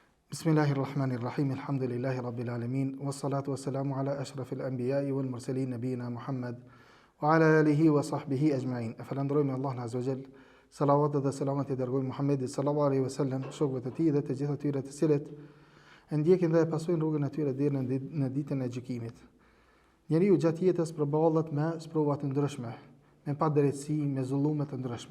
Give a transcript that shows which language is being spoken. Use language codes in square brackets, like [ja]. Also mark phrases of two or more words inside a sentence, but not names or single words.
[ar] بسم الله الرحمن الرحيم، الحمد لله رب العالمين، والصلاة والسلام على أشرف الأنبياء والمرسلين نبينا محمد وعلى آله وصحبه أجمعين. [sq] E falenderojmë Allahun [ar] عز وجل, [sq] salavat dhe selamat i dërgojmë Muhammedit [ar] صلى الله عليه وسلم, [sq] shokëve të tij dhe të gjithë atyre të cilët e ndjekin dhe e pasojnë rrugën e tyre deri në ditën e gjykimit. Njeriu gjatë jetës përballet me sprova të ndryshme, me padrejtësi, me zullume të ndryshme.